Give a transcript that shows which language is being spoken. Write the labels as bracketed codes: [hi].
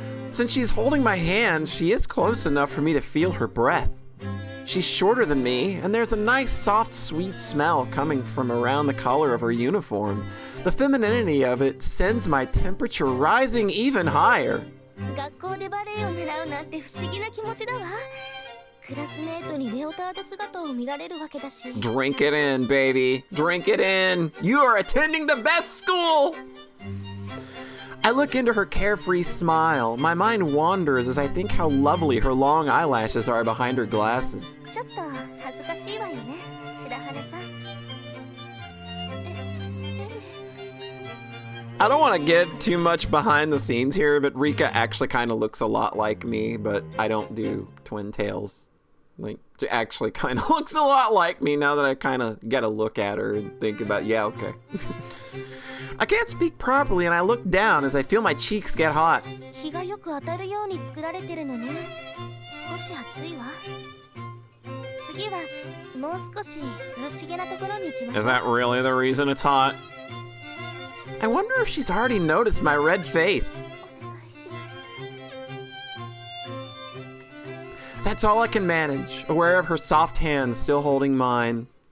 [en] Since she's holding my hand, she is close enough for me to feel her breath. She's shorter than me, and there's a nice, soft, sweet smell coming from around the collar of her uniform. The femininity of it sends my temperature rising even higher. [ja] 学校でバレエを習うなんて不思議な気持ちだわ。クラスメートにレオタード姿を見られるわけだし。 [en] Drink it in, baby. Drink it in. You are attending the best school. I look into her carefree smile. My mind wanders as I think how lovely her long eyelashes are behind her glasses. [ja] ちょっと恥ずかしいわよね、白羽さん。 [en] I don't want to give too much behind the scenes here, but Rika actually kind of looks a lot like me, but I don't do twin tails. Like, she actually kind of looks a lot like me now that I kind of get a look at her and think about, yeah, okay. I can't speak properly, and I look down as I feel my cheeks get hot. [ja] 日がよく当たるように作られてるのね。少し暑いわ。次はもう少し涼しげなところに行きましょう。 [en] Is that really the reason it's hot? I wonder if she's already noticed my red face. [ja] お願いします。 [en] That's all I can manage, aware of her soft hands still holding mine.